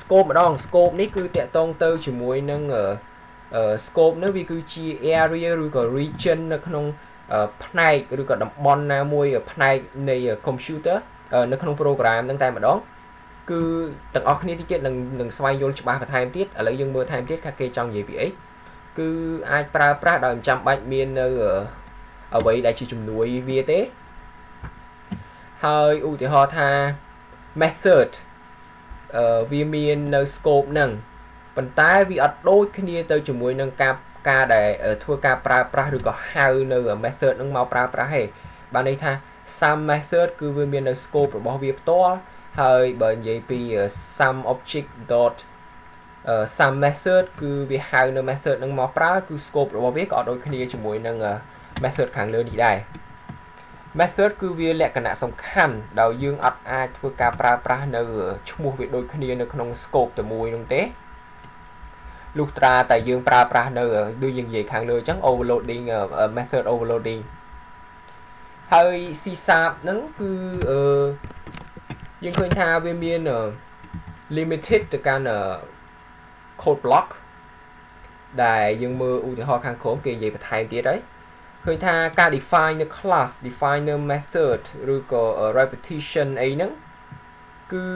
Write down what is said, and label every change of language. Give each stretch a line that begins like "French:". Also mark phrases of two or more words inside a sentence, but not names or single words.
Khmer: scope ម្ដង scope នេះគឺតកតងទៅជាមួយនឹងscope នេះវាគឺជា area ឬក៏ region នៅក្នុងផ្នែកឬក៏តំបន់ណាមួយផ្នែកនៃ computer នៅក្នុង program ហ្នឹងតែម្ដងគឺទាំងអស់គ្នាទៀតនឹងស្វែងយល់ច្បាស់បន្ថែមទៀតឥឡូវយើងមើលថែមទៀតថាគេចង់និយាយពីអីគឺអាចប្រើប្រាស់ដោយមិនចាំបាច់មាននៅអ្វីដែលជាជំនួយវាទេ ហើយឧទាហរណ៍ថា method វាមាននៅ scope ហ្នឹងប៉ុន្តែវាអត់ដូចគ្នាទៅជាមួយនឹងការដែលធ្វើការប្រើប្រាស់ឬក៏ហៅនៅ method ហ្នឹងមកប្រើប្រាស់ទេបានន័យថា
English: some method
Khmer: គឺ វាមាននៅ scope របស់វាផ្ទាល់ហើយបើនិយាយពី
English: some object dot some method
Khmer: គឺវាហៅនៅ method ហ្នឹងមកប្រើគឺ scope របស់វាក៏អត់ដូចគ្នា ជាមួយនឹង method ខាងលើនេះដែរ method គឺវាលក្ខណៈសំខាន់ដោយយើងអត់អាចធ្វើការប្រើប្រាស់ នៅឈ្មោះវាដូចគ្នានៅក្នុង scope តែមួយនោះទេលុះត្រាតែយើងប្រើប្រា ស់នៅដូចយើងនិយាយខាងលើអញ្ចឹង
English: overloading method overloading
Khmer: ហើយ C# ហ្នឹងគឺយើងឃើញថាវាមាន limited ទៅកាន់
English: code block
Khmer: ដែលយើងមើលឧទាហរណ៍ខាងក្រោមគេនិយាយបន្ថែមទៀតហើយឃើញថាការ define នៅ class define នៅ method ឬក៏ repetition អីហ្នឹងគឺ